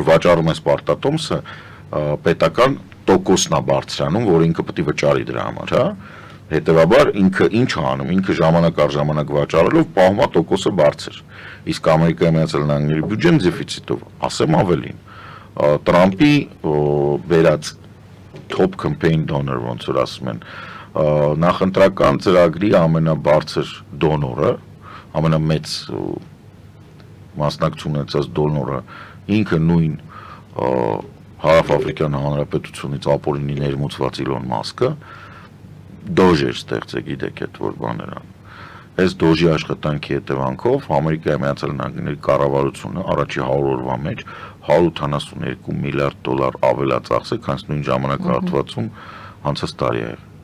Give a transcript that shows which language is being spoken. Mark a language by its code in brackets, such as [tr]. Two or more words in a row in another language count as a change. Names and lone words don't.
[hy] վաճառում ես պարտատոմսը, պետական տոկոսն է բարձրանում, որ ինքը պետք է վճարի դրա համար, հա։ Հետևաբար ինքը ինչ է անում, ինքը ժամանակ առ ժամանակ վաճառելով պահում է տոկոսը բարձր։ Իսկ Ամերիկայի Միացյալ Նահանգների բյուջեն դեֆիցիտով, ասեմ ավելին, Տրամպի վերած top [en] campaign donor, [hy] ոնց որ ասում են, նախընտրական ծրագրի ամենաբարձր դոնորը, ամենամեծ մասնակցություն ունեցած դոնորը, ինքը նույն Հարավաֆրիկյան Հանրապետությունից ապօրինի ներմուծված Իլոն Մասկը դոժ էր ստեղծել, գիտեք այդ որ բաներան։ Այս դոժի աշխատանքի հետևանքով Ամերիկայի Միացյալ Նահանգների կառավարությունը առաջի 100 օրվա մեջ 182 միլիարդ դոլար ավելացած է, քան նույն ժամանակահատվածում անցած տարի է։